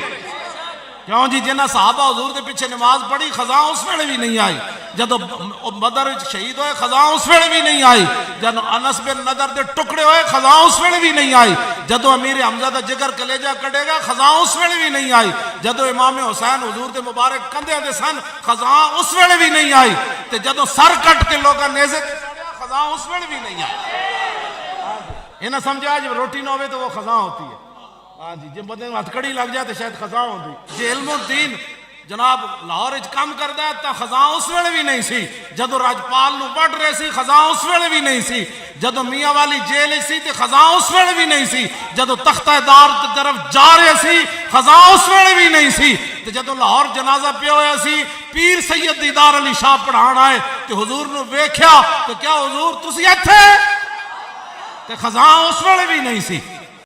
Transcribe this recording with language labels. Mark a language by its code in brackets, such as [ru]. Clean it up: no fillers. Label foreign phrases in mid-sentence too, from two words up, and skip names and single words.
[pa] کیوں جی جنہ صحابہ حضور دے پیچھے نماز پڑھی خزاں اس ویلے بھی نہیں آئی، جدو بدر شہید ہوئے خزاں اس ویلے بھی نہیں آئی، جدو انس بن نضر دے ٹکڑے ہوئے خزاں اس ویلے بھی نہیں آئی، جدو امیر حمزہ دا جگر کلیجہ کٹے گا خزاں اس ویلے بھی نہیں آئی، جدو امام حسین حضور دے مبارک کندھے دے سن خزاں اس ویلے بھی نہیں آئی، تے جدو سر کٹ کے لوگاں نیزے خزاں اس ویلے بھی نہیں آئی۔ [ur] انہیں سمجھا جب روٹی نہ ہوئے تو وہ خزاں ہوتی ہے۔ [pa] ہاں جی جب بندے ہتھ کڑی لگ جائے تو شاید خزاں ہوتی جی علم الدین جناب لاہور اچ کام کردا ہے تا خزاں اس ویلے بھی نہیں سی، جدو راجپال نو وڈ رہے سی خزاں اس ویلے بھی نہیں سی، جدو میاں والی جیل سی تے خزاں اس ویلے بھی نہیں سی، جدو تختہ دار تے طرف جا رہے سی خزاں اس ویلے بھی نہیں سی، تے جدو لاہور جنازہ پیا ہویا سی پیر سید دیدار علی شاہ پڑھان آئے تے حضور نو ویکھیا تے کیا حضور تسی ایتھے تے خزاں اس ویلے بھی نہیں سی۔